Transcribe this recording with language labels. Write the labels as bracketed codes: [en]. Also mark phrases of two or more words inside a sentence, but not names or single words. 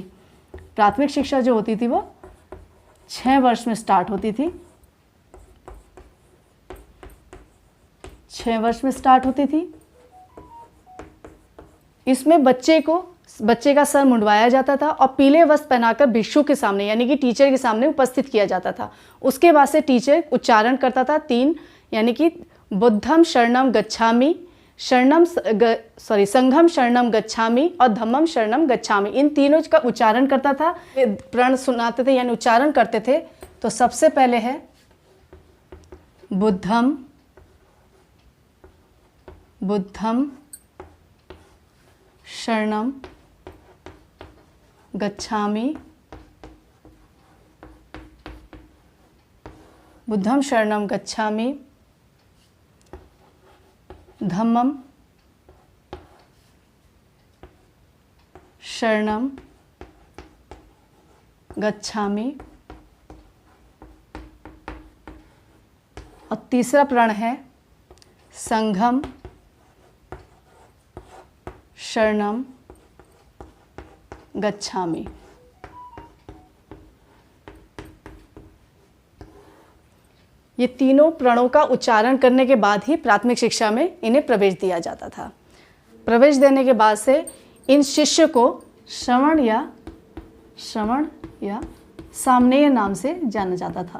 [hi] प्राथमिक शिक्षा जो होती थी वो 6 वर्ष में स्टार्ट होती थी, 6 वर्ष में स्टार्ट होती थी। इसमें बच्चे का सर मुंडवाया जाता था और पीले वस्त्र पहनाकर भिक्षु के सामने, यानी कि टीचर के सामने उपस्थित किया जाता था। उसके बाद से टीचर उच्चारण करता था 3, यानी कि [pi] बुद्धम शरणम गच्छामि, संघम शरणम गच्छामि और धम्मम शरणम गच्छामि, [hi] इन तीनों का उच्चारण करता था, प्रण सुनाते थे यानी उच्चारण करते थे। तो सबसे पहले है बुद्धम [pi] शरणम गच्छामि, बुद्धम शरणम गच्छामि, धम्मम शरणम गच्छामि, [hi] और तीसरा प्रण है [pi] संघम शरणम गच्छामि। [hi] ये तीनों प्रणों का उच्चारण करने के बाद ही प्राथमिक शिक्षा में इन्हें प्रवेश दिया जाता था। प्रवेश देने के बाद से इन शिष्य को श्रवण या सामनेय नाम से जाना जाता था।